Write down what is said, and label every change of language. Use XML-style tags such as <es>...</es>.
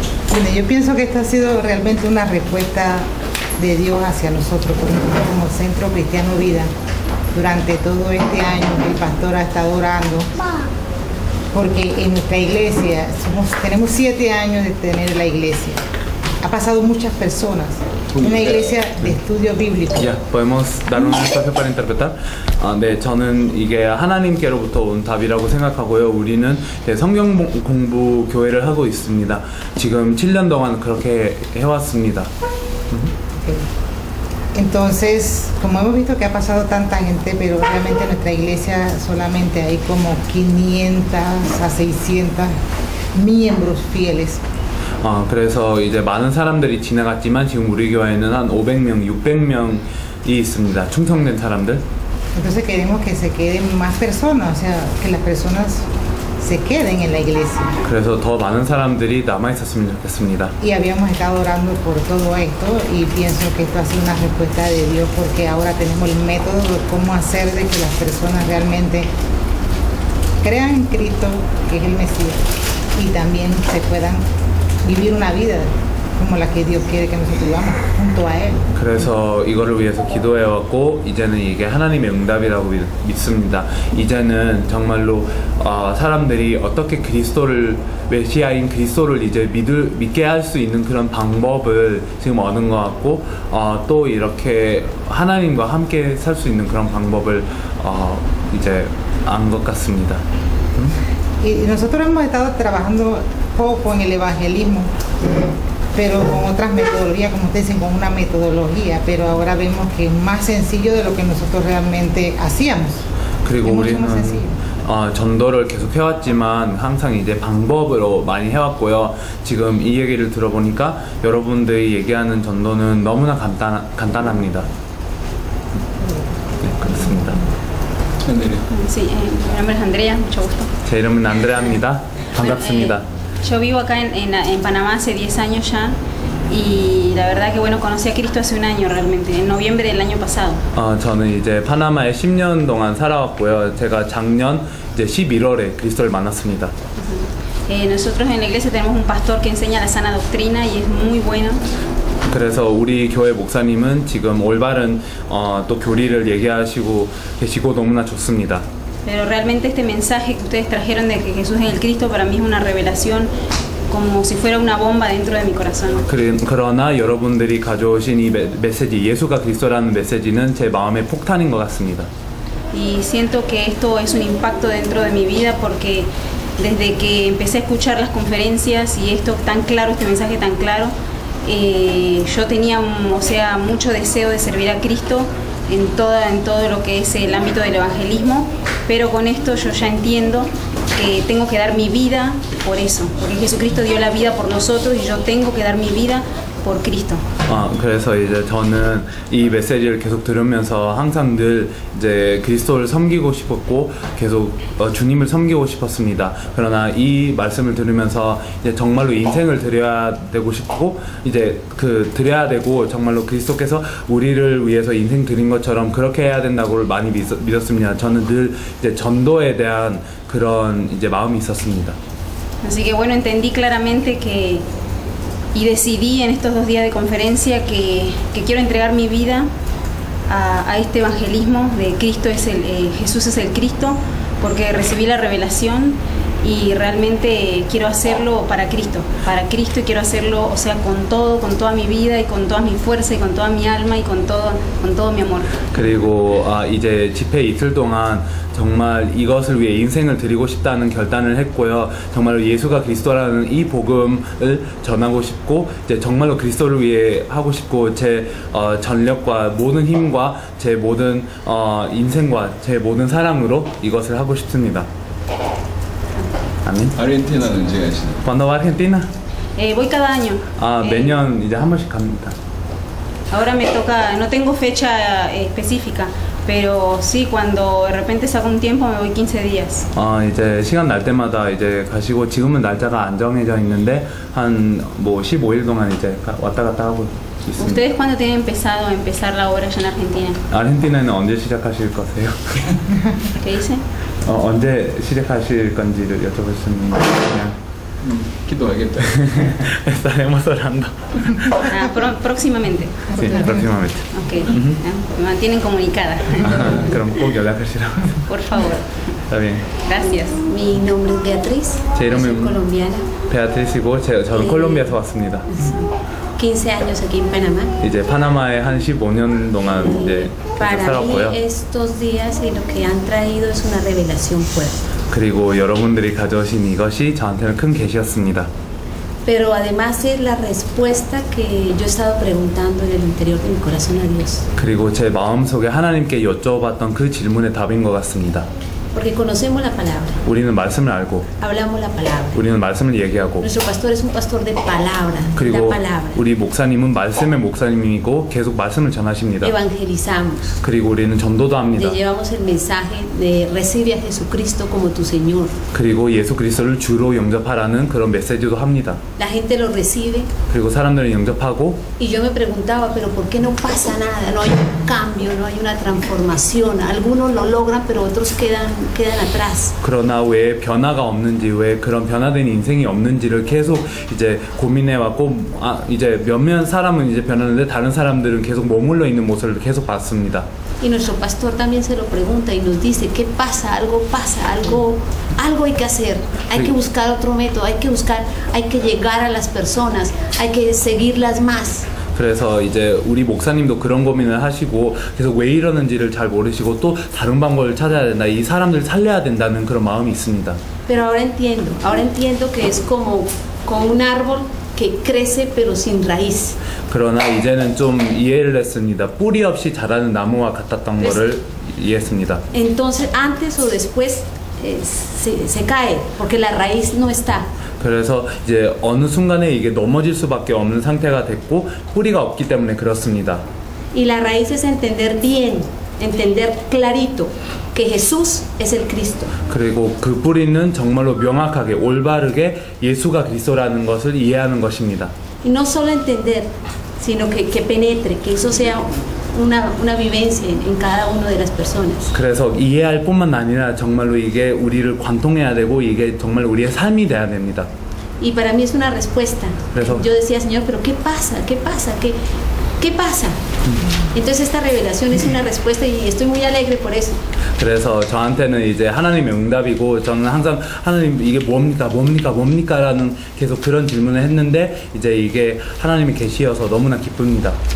<es>Bueno, yo pienso que esta ha sido realmente una respuesta de Dios hacia nosotros, por ejemplo, como Centro Cristiano Vida. Durante todo este año el pastor ha estado orando, porque en nuestra iglesia, tenemos 7 años de tener la iglesia. Ha pasado muchas personas. Una iglesia de estudio bíblico. Ya, podemos dar un espacio para interpretar.</es> <ko>네, 저는 이게 하나님께로부터 온 답이라고 생각하고요. 우리는 성경 공부 교회를 하고 있습니다. 지금 7년 동안 그렇게 해왔습니다.</ko> <es>Entonces, como hemos visto que ha pasado tanta gente, pero realmente en nuestra iglesia solamente hay como 500 a 600 miembros fieles.</es> <ko>그래서 이제 많은 사람들이 지나갔지만 지금 우리 교회는 한 500명, 600명이 있습니다. 충성된 사람들.</ko> <es>Entonces queremos que se queden más personas, o sea, que las personas se queden en la iglesia.</es> <ko>그래서 더 많은 사람들이 남아 있었으면 좋겠습니다.</ko> <es>Y habíamos estado orando por todo esto y pienso que esto ha sido una respuesta de Dios porque ahora tenemos el método de cómo hacer de que las personas realmente crean en Cristo, que es el Mesías, y también se puedan vivir una vida como la que Dios quiere que nosotros vivamos junto a Él.</es> <ko>그래서 이거를 위해서 기도해왔고 이제는 이게 하나님의 응답이라고 믿습니다. 이제는 정말로 사람들이 어떻게 그리스도를 메시아인 그리스도를 이제 믿게 할 수 있는 그런 방법을 지금 얻은 것 같고 또 이렇게 하나님과 함께 살 수 있는 그런 방법을 이제 안 것 같습니다.</ko> <es>Y nosotros hemos estado trabajando poco en el evangelismo, pero con otras metodologías, como ustedes dicen, con una metodología, pero ahora vemos que es más sencillo de lo que nosotros realmente hacíamos.</es> <ko>그리고 우리는 전도를 계속 해왔지만 항상 이제 방법으로 많이 해왔고요. 지금 이 얘기를 들어보니까 여러분들이 얘기하는 전도는 너무나 간단합니다. 네, 그렇습니다.</ko> <es>Sí, mi nombre es Andrea, mucho gusto.</es> <ko>제 이름은 안드레아입니다. 반갑습니다.</ko> <es>Yo vivo acá en Panamá hace 10 años ya y la verdad que bueno, conocí a Cristo hace un año realmente, en noviembre del año pasado.</es> <ko>저는 이제 파나마에 10년 동안 살아왔고요. 제가 작년 이제 11월에 그리스도를 만났습니다.</ko> <es>Nosotros en la iglesia tenemos un pastor que enseña la sana doctrina y es muy bueno.</es> <ko>그래서 우리 교회 목사님은 지금 올바른 또 교리를 얘기하시고 계시고 너무나 좋습니다.</ko> <es>Pero realmente este mensaje que ustedes trajeron de que Jesús es el Cristo para mí es una revelación como si fuera una bomba dentro de mi corazón.</es> <ko>그러나 여러분들이 가져오신 이 메시지, 예수가 그리스도라는 메시지는 제 마음의 폭탄인 것 같습니다.</ko> <es>Y siento que esto es un impacto dentro de mi vida porque desde que empecé a escuchar las conferencias y esto tan claro, este mensaje tan claro, yo tenía, o sea, mucho deseo de servir a Cristo en todo lo que es el ámbito del evangelismo, pero con esto yo ya entiendo que tengo que dar mi vida por eso, porque Jesucristo dio la vida por nosotros y yo tengo que dar mi vida por Cristo.</es> <ko>그래서 이제 저는 이 메시지를 계속 들으면서 항상 늘 이제 그리스도를 섬기고 싶었고 계속 주님을 섬기고 싶었습니다. 그러나 이 말씀을 들으면서 이제 정말로 인생을 드려야 되고 싶고 이제 드려야 되고 정말로 그리스도께서 우리를 위해서 인생 드린 것처럼 그렇게 해야 된다고 많이 믿었습니다. 저는 늘 이제 전도에 대한 그런 이제 마음이 있었습니다.</ko> <es>Así que bueno, entendí claramente que y decidí en estos 2 días de conferencia que quiero entregar mi vida a este evangelismo de Cristo Jesús es el Cristo, porque recibí la revelación y realmente quiero hacerlo para Cristo y quiero hacerlo, o sea, con toda mi vida y con toda mi fuerza y con toda mi alma y con todo mi amor.</es> <ko>그리고 이제 집회 이틀 동안 정말 이것을 위해 인생을 드리고 싶다는 결단을 했고요. 정말로 예수가 그리스도라는 이 복음을 전하고 싶고 이제 정말로 그리스도를 위해 하고 싶고 제 전력과 모든 힘과 제 모든 인생과 제 모든 사랑으로 이것을 하고 싶습니다. 아멘. 아르헨티나는 언제 가시나요?</ko> <es>¿Cuándo va a Argentina? Voy cada año.</es> <ko>매년 이제 한 번씩 갑니다.</ko> <es>Ahora me toca, no tengo fecha específica, pero sí, cuando de repente saco un tiempo me voy 15 días.</es> <ko>이제 시간 날 때마다 이제 가시고 지금은 날짜가 안 정해져 있는데 한 뭐 15일 동안 이제 왔다 갔다 하고 있습니다.</ko> <es>¿Ustedes cuándo tienen empezado a empezar la obra allá en Argentina?</es> <ko>아르헨티나는 언제 시작하실 거세요?</ko> <es>¿Qué dice?</es> <ko>언제 시작하실 건지를 여쭤보셨습니다. 그냥 기도하겠다.</ko> <es>Estaremos orando. Próximamente. Sí, próximamente. Ok. Me mantienen comunicada.</es> <ko>그럼 꼭 연락하시라고.</ko> <es>Por favor. Está bien. Gracias. Mi nombre es Beatriz,</es> <ko>제</ko> <es>soy</es> <ko>이름은</ko> <es>colombiana,</es> <ko>베아트리스고 저는 콜롬비아에서 왔습니다.</ko> <es>15 años aquí en Panamá.</es> <ko>이제 파나마에 한 15년 동안 이제</ko> <es>Para mí</es> <ko>살았고요.</ko> <es>estos días y lo que han traído es una revelación fuerte.</es> <ko>그리고 여러분들이 가져오신 이것이 저한테는 큰 계시였습니다.</ko> <es>Pero además es la respuesta que yo he estado preguntando en el interior de mi corazón a Dios.</es> <ko>그리고 제 마음속에 하나님께 여쭤봤던 그 질문의 답인 것 같습니다.</ko> <es>Porque conocemos la palabra,</es> <ko>우리는 말씀을 알고</ko> <es>hablamos la palabra.</es> <ko>우리는 말씀을 얘기하고</ko> <es>Nuestro pastor es un pastor de palabra, la</es> <ko>그리고</ko> <es>palabra.</es> <ko>우리 목사님은 말씀의 목사님이고 계속 말씀을 전하십니다.</ko> <es>Evangelizamos.</es> <ko>그리고 우리는 전도도 합니다.</ko> <es>Le llevamos el mensaje de recibe a Jesucristo como tu Señor.</es> <ko>그리고 예수 그리스도를 주로 영접하라는 그런 메시지도 합니다.</ko> <es>La gente lo recibe</es> <ko>그리고 사람들은 영접하고</ko> <es>y yo me preguntaba, pero ¿por qué no pasa nada? No hay un cambio, no hay una transformación. Algunos lo logran, pero otros quedan atrás.</es> <ko>그러나 왜 변화가 없는지, 왜 그런 변화된 인생이 없는지를 계속 이제 고민해 왔고, 이제 몇몇 사람은 이제 변하는데 다른 사람들은 계속 머물러 있는 모습을 계속 봤습니다.</ko> <es>Y nuestro pastor también se lo pregunta y nos dice, ¿qué pasa? Algo pasa, algo hay que hacer. Hay que buscar otro método, hay que llegar a las personas, hay que seguirlas más.</es> <ko>그래서 이제 우리 목사님도 그런 고민을 하시고 계속 왜 이러는지를 잘 모르시고 또 다른 방법을 찾아야 된다. 이 사람들 살려야 된다는 그런 마음이 있습니다.</ko> <es>Pero ahora entiendo que es como un árbol que crece pero sin raíz.</es> <ko>그러나 이제는 좀 이해를 했습니다. 뿌리 없이 자라는 나무와 같았던 거를 이해했습니다.</ko> <es>Entonces, antes o después se cae porque la raíz no está.</es> <ko>그래서 이제 어느 순간에 이게 넘어질 수밖에 없는 상태가 됐고 뿌리가 없기 때문에 그렇습니다.</ko> <es>Y la raíz es entender bien, entender clarito que Jesús es el Cristo.</es> <ko>그리고 그 뿌리는 정말로 명확하게 올바르게 예수가 그리스도라는 것을 이해하는 것입니다.</ko> <es>Y no solo entender, sino que penetre, que eso sea una vivencia en cada una de las personas.</es> <ko>그래서 이해할 뿐만 아니라 정말로 이게 우리를 관통해야 되고 이게 정말 우리의 삶이 돼야 됩니다.</ko> <es>Y para mí es una respuesta. Eso. Yo decía, Señor, pero ¿qué pasa? ¿Qué pasa? ¿Qué pasa? Entonces esta revelación es una respuesta y estoy muy alegre por eso.</es> <ko>그래서 저한테는 이제 하나님의 응답이고 저는 항상 하나님 이게 뭡니까 라는 계속 그런 질문을 했는데 이제 이게 하나님의 계시여서 너무나 기쁩니다.</ko>